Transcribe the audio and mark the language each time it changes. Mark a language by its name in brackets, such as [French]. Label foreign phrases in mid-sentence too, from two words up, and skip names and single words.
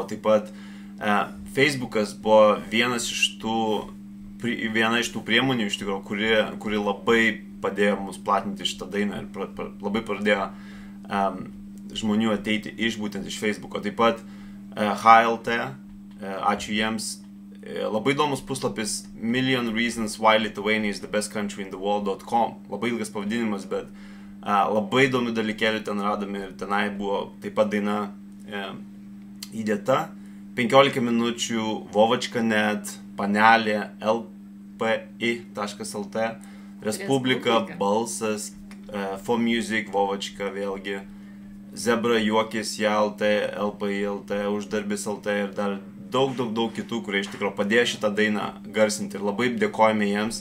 [Lithuanian] Taip pat Facebookas buvo viena iš tų priemonių, iš tikrųjų, kuri labai padėjo mums platinti šitą dainą ir labai pradėjo žmonių ateiti būtent iš Facebooko. Taip pat HLT, ačiū jiems. Labai įdomus puslapis Million Reasons Why Lithuania is the Best Country in the World.com. Labai ilgas pavadinimas, bet labai įdomių dalykėlių ten radome ir tenai buvo taip pat daina įdėta. 15 minučių, Vovočka.net, Panelė, lpi.lt, Respublika, Balsas, For Music, Vovočka vėlgi, Zebra, Juokis, JLT, LPI.lt, Uždarbis LT ir dar daug kitų, kurie iš tikrųjų padėjo šitą dainą garsinti ir labai dėkojame jiems.